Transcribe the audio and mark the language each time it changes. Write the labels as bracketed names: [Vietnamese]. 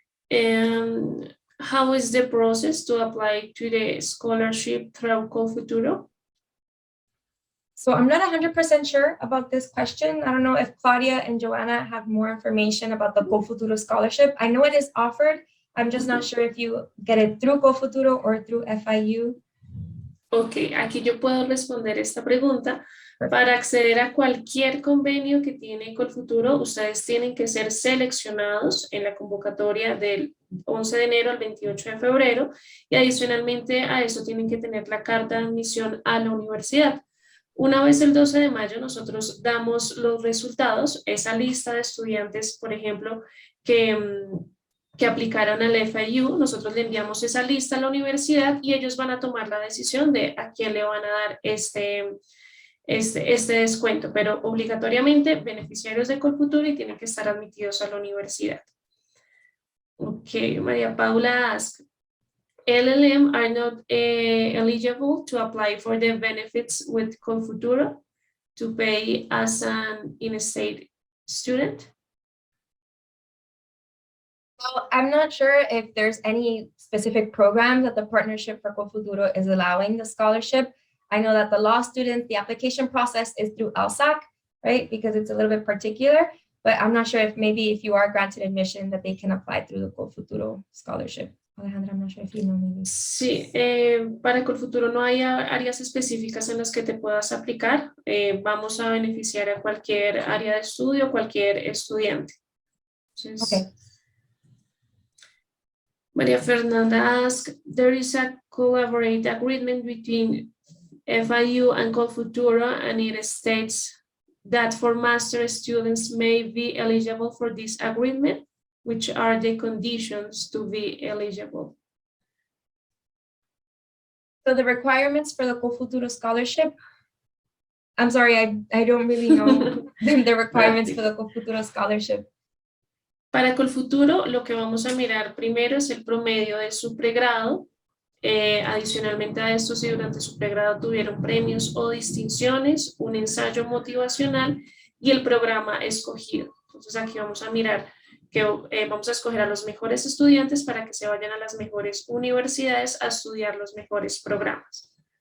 [English] And how is the process to apply to the scholarship through Colfuturo? So I'm not 100% sure about this question. I don't know if Claudia and Joanna have more information about the Colfuturo scholarship. I know it is offered. I'm just not sure if you get it through Colfuturo or through FIU. [Spanish] Ok, aquí yo puedo responder esta pregunta. Para acceder a cualquier convenio que tiene Colfuturo, ustedes tienen que ser seleccionados en la convocatoria del 11 de enero al 28 de febrero y adicionalmente a eso tienen que tener la carta de admisión a la universidad. Una vez el 12 de mayo nosotros damos los resultados, esa lista de estudiantes, por ejemplo, que aplicaron al FIU, nosotros le enviamos esa lista a la universidad y ellos van a tomar la decisión de a quién le van a dar este descuento, pero obligatoriamente beneficiarios de Colfuturo y tienen que estar admitidos a la universidad. [English] Okay, María Paula asks, LLM are not eligible to apply for the benefits with Colfuturo to pay as an in-state student? Well, I'm not sure if there's any specific program that the Partnership for Cofuturo is allowing the scholarship. I know that the law students, the application process is through LSAC, right? Because it's a little bit particular, but I'm not sure if maybe if you are granted admission that they can apply through the Cofuturo scholarship. Alejandra, I'm not sure if you know maybe. [Spanish] Sí, para Colfuturo no hay áreas específicas en las que te puedas aplicar. Vamos a beneficiar a cualquier área de estudio, cualquier estudiante. Entonces, [English] Okay. María Fernanda asks, there is a collaborate agreement between FIU and Colfuturo, and it states that for master students may be eligible for this agreement, which are the conditions to be eligible. So the requirements for the Cofuturo scholarship, I'm sorry, I don't really know the requirements for the Cofuturo scholarship. [Spanish] Para Colfuturo, lo que vamos a mirar primero es el promedio de su pregrado. Adicionalmente a esto, si durante su pregrado tuvieron premios o distinciones, un ensayo motivacional y el programa escogido. Entonces aquí vamos a mirar que vamos a escoger a los mejores estudiantes para que se vayan a las mejores universidades a estudiar los mejores programas.